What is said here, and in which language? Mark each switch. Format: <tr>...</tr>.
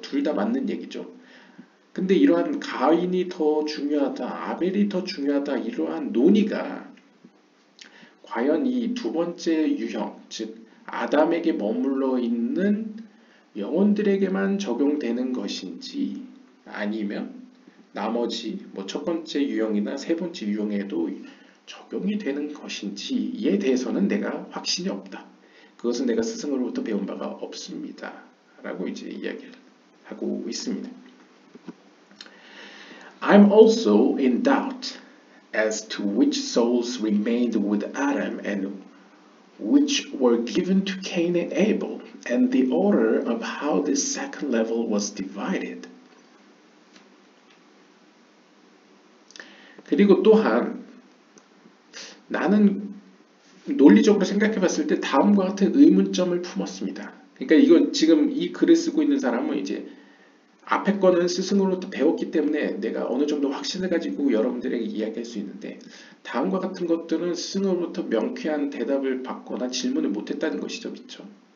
<ko>둘 다 맞는 얘기죠. 근데 이러한 가인이 더 중요하다, 아벨이 더 중요하다, 이러한 논의가 과연 이 두 번째 유형, 즉 아담에게 머물러 있는 영혼들에게만 적용되는 것인지, 아니면 나머지 첫 번째 유형이나 세 번째 유형에도 적용이 되는 것인지에 대해서는 내가 확신이 없다. 그것은 내가 스승으로부터 배운 바가 없습니다. 라고 이제 이야기를 하고 있습니다.</ko> <en>I'm also in doubt as to which souls remained with Adam and which were given to Cain and Abel, and the order of how this second level was divided.</en> <ko>그리고 또한 나는 논리적으로 생각해 봤을 때 다음과 같은 의문점을 품었습니다. 그러니까 이건 지금 이 글을 쓰고 있는 사람은 이제 앞에 거는 스승으로부터 배웠기 때문에 내가 어느 정도 확신을 가지고 여러분들에게 이야기할 수 있는데, 다음과 같은 것들은 스승으로부터 명쾌한 대답을 받거나 질문을 못했다는 것이죠. 그렇죠?</ko>